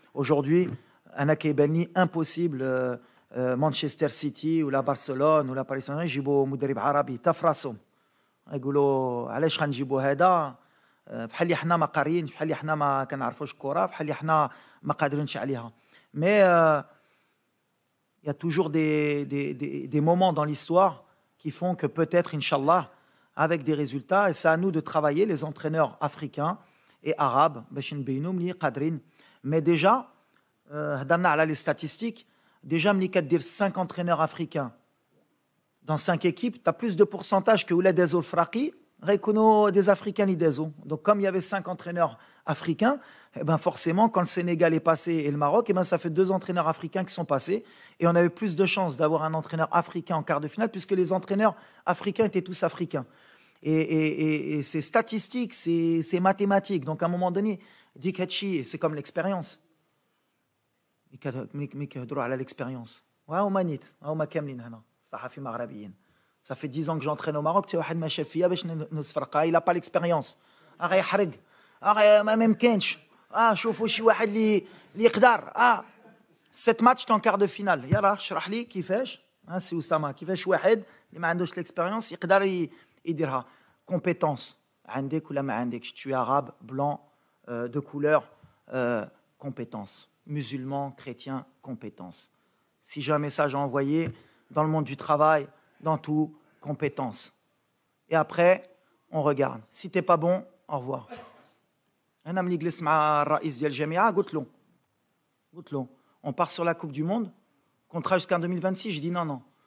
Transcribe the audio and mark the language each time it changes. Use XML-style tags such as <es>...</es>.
<ar>Aujourd'hui, انا كيبان لي امبوسيبل مانشستر سيتي ولا برشلونه ولا باريس سان جيرمان يجيبوا مدرب عربي تا فراسهم. يقولوا علاش غنجيبوا هذا بحال اللي حنا ما قاريينش، بحال اللي حنا ما كنعرفوش الكره، بحال اللي حنا ما قادرينش عليها.</ar> <fr>مي il y a toujours des moments dans l'histoire qui font que peut-être inchallah avec des résultats, et c'est à nous de travailler les entraîneurs africains et arabes</fr> <ar>باش نبينوا ملي قادرين.</ar> <fr>mais déjà</fr> <ar>هضرنا على</ar> <fr>les statistiques. Déjà,</fr> <ar>ملي كدير</ar> <fr>5 entraîneurs africains dans 5 équipes, tu as plus de pourcentage que</fr> <ar>ولاد الفراقي غيكونوا</ar> <fr>des Africains</fr> <ar>اللي دازوا.</ar> <fr>Donc comme il y avait 5 entraîneurs africains, eh ben forcément quand le Sénégal est passé et le Maroc, eh ben ça fait 2 entraîneurs africains qui sont passés et on avait plus de chances d'avoir un entraîneur africain en quart de finale puisque les entraîneurs africains étaient tous africains. Et c'est statistique, c'est mathématique. Donc à un moment donné, Dik Hatchi, c'est comme l'expérience.</fr> <ar>يكهضروا على l'expérience. وهما نيت هما كاملين هنا صحفي مغربيين.</ar> <fr>Ça fait 10 ans que j'entraîne au Maroc, c'est</fr> <ar>واحد ما شاف فيا باش نصفرقها,</ar> <fr>il a pas l'expérience.</fr> <ar>غيحرق. ما ممكنش. شوفوا شي واحد اللي يقدر.</ar> <fr>7 matchs en quart de finale.</fr> <ar>يلا اشرح لي كيفاش. سي اسامه كيفاش واحد اللي ما عندوش l'expérience يقدر يديرها. Compétence. عندك ولا ما عندكش.</ar> <fr>Tu es arabe, blanc, de couleur, compétence. Musulman, chrétien, compétence. Si j'ai un message à envoyer dans le monde du travail, dans tout, compétence. Et après, on regarde. Si t'es pas bon, au revoir.</fr> <ar>أنا ملي جلست مع الرئيس ديال الجامعة قلت له</ar> <fr>on part sur la Coupe du Monde, contrat jusqu'en 2026, je dis non.</fr>